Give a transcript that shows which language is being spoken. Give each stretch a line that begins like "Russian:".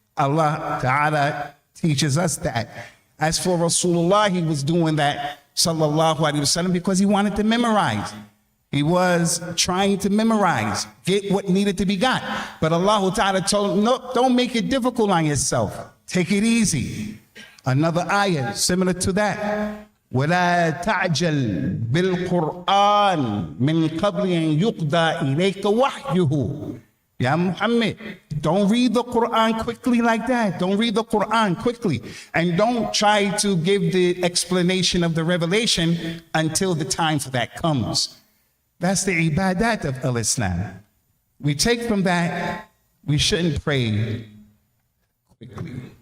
English: Allah Ta'ala teaches us that. As for Rasulullah, he was doing that, sallallahu alaihi wasallam, because he wanted to memorize. He was trying to memorize, get what needed to be got. But Allah Ta'ala told him, no, don't make it difficult on yourself. Take it easy. Another ayah similar to that.
Arabic: وَلَا تَعْجَلْ بِالْقُرْآنِ مِنْ قَبْلِ أَنْ يُقْضَى إِلَيْكَ وَحْيُهُ. Ya Muhammad,
English: Don't read the Quran quickly like that. Don't read the Quran quickly. And don't try to give the explanation of the revelation until the time for that comes. That's the ibadat of al-Islam. We take from that, we shouldn't pray quickly.